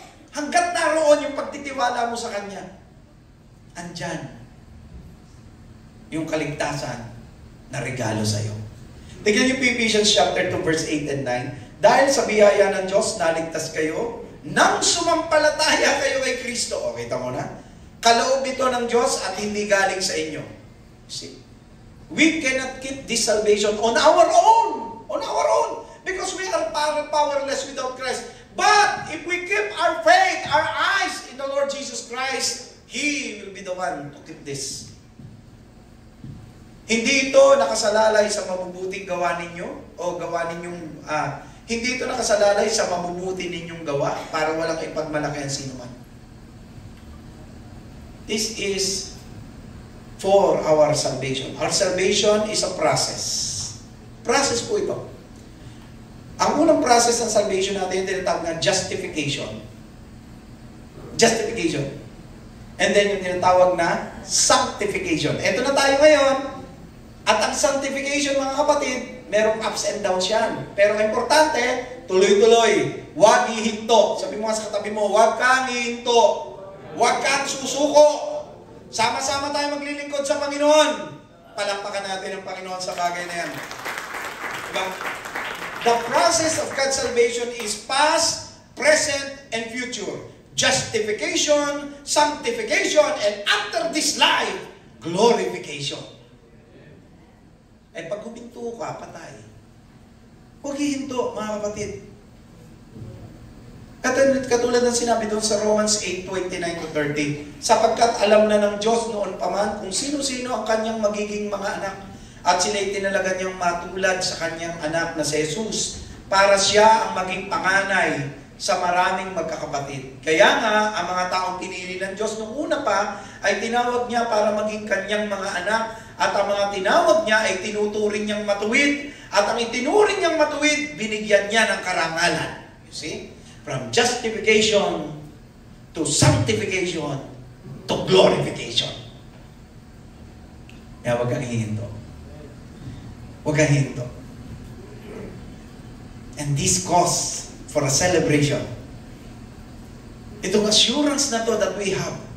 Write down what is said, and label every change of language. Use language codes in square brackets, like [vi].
[tl] Hanggat naroon yung pagtitiwala mo sa Kanya. Andyan yung kaligtasan na regalo sa iyo. Tignan niyo Ephesians chapter 2 verse 8 and 9. Dahil sa biyaya ng Diyos, naligtas kayo nang sumampalataya kayo kay Kristo. O, kita mo na? Kaloob ito ng Diyos at hindi galing sa inyo. [en] See? We cannot keep this salvation on our own. On our own. Because we are powerless without Christ. But if we keep our faith, our eyes in the Lord Jesus Christ, He will be the one to keep this. [tl] Hindi ito nakasalalay sa mabubuting gawa ninyo o gawa ninyong hindi ito nakasalalay sa mabubuti ninyong gawa para walang ipagmalaki ang sinuman. [en] This is for our salvation. Our salvation is a process. [tl] Process po ito. Ang unang process ng salvation natin, tinatawag na justification. Justification. [en] And then [tl] yung tinatawag na sanctification. Ito na tayo ngayon. At ang sanctification, mga kapatid, merong ups and downs yan. Pero importante, Tuloy-tuloy. Huwag hihinto. Sabi mo nga sa katabi mo, huwag kang hihinto. Huwag kang susuko. Sama-sama tayo maglilingkod sa Panginoon. Palakpakan natin ang Panginoon sa bagay na yan. Diba? [en] The process of God's salvation is past, present, and future. Justification, sanctification, and after this life, glorification. [tl] Eh pag huminto ka, patay. Huwag hihinto, mga kapatid. Katulad ng sinabi doon sa Romans 8:29-30, sapagkat alam na ng Diyos noon pa man kung sino-sino ang kanyang magiging mga anak, at sila'y tinalaga niyang matulad sa kanyang anak na si Jesus, para siya ang maging panganay sa maraming magkakapatid. Kaya nga, ang mga taong pinili ng Diyos noong una pa, ay tinawag niya para maging kanyang mga anak, at ang mga tinawag niya ay tinuturing niyang matuwid, at ang itinuring niyang matuwid, binigyan niya ng karangalan. [en] You see? From justification to sanctification to glorification. [tl] Kaya huwag kang hihinto. Huwag kang hihinto. [en] And this calls for a celebration. [tl] Itong assurance na to [en] that we have.